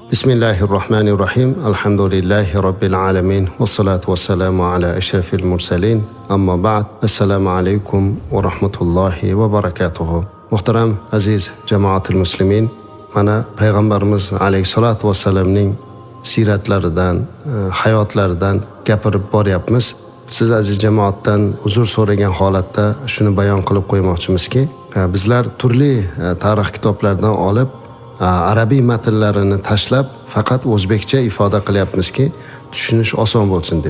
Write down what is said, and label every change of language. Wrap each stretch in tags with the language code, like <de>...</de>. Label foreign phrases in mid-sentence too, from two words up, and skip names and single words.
<ar>بسم الله الرحمن الرحيم. الحمد لله رب العالمين. والصلاة والسلام على أشرف المرسلين. أما بعد. السلام عليكم ورحمة الله وبركاته.</ar> <uz>Muhtaram aziz</uz> <ar>جماعة المسلمين,</ar> <uz>mana payg'ambarimiz</uz> <ar>عليه الصلاة والسلام</ar> <uz>siratlaridan, hayotlaridan gapirib boryapmiz. Siz aziz jamoatdan uzr so'ragan holatda shuni bayon qilib qo'ymoqchimizki, bizlar turli tarix kitoblaridan olib arabiy matnlarini tashlab faqat o'zbekcha ifoda qilyapmizki, tushunish oson bo'lsin deb.</uz>